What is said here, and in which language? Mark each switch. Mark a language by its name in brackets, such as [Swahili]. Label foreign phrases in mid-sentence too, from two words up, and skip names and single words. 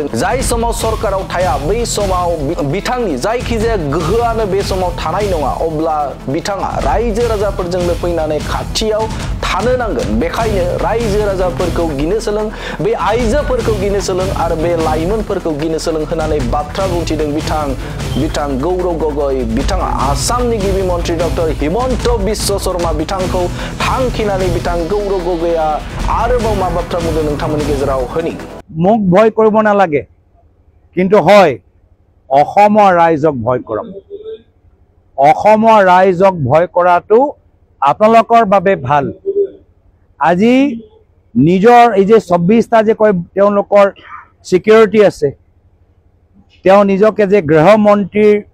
[Bodo] जाय समाव सरकाराव थाया बै समाव बिथांनि जायखिजाया गोहोआनो बे समाव थानाय नङा अब्ला बिथाङा रायजो राजाफोरजोंनो फैनानै खाथियाव थानो नांगोन बेखायनो रायजो राजाफोरखौ गिनो सोलों बे आइजोफोरखौ गिनो सोलों आरो बे लाइमोनफोरखौ गिनो सोलों होननानै बाथ्रा बुंथिदों बिथां गौरव गगৈ बिथाङा आसामनि गिबि मन्थ्रि डक्टर हिमन्त बिश्व शर्मा बिथांखौ थांखिनानै बिथां गौरव गगैआ आरोबाव मा बाथ्रा बुंदों नोंथांमोननि गेजेराव होनि [Assamese] মুখ ভয় কৰিব নালাগে কিন্তু হয় অসমৰ ৰাইজক ভয় কৰক অসমৰ ৰাইজক ভয় কৰাটো আপোনালোকৰ বাবে ভাল আজি নিজৰ এই যে ২৬টা যে কয় তেওঁলোকৰ সিকিউৰিটি আছে তেওঁ নিজকে যে গৃহমন্ত্ৰীৰ